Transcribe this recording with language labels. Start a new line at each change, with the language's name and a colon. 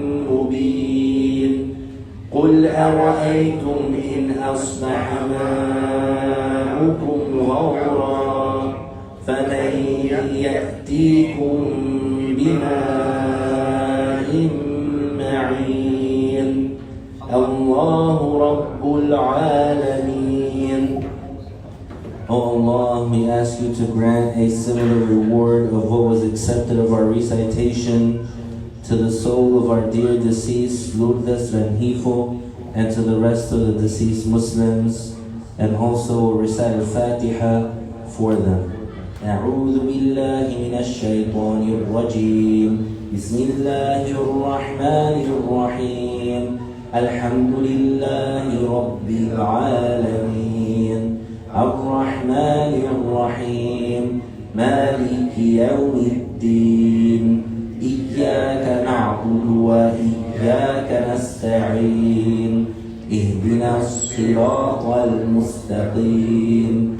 Arabic: مبين قل أرأيتم إن أصبح ماؤكم غورا فمن يأتيكم بماء معين الله رب العالمين.
English: O Allah, we ask you to grant a similar reward of what was accepted of our recitation to the soul of our dear deceased Lourdes Rengifo and to the rest of the deceased Muslims, and also recite al-Fatiha for them.
Arabic: أعوذ بالله من الشيطان الرجيم بسم الله الرحمن الرحيم الحمد لله رب العالمين الرحمن الرحيم مالك يوم الدين إياك نعبد وإياك نستعين اهدنا الصراط المستقيم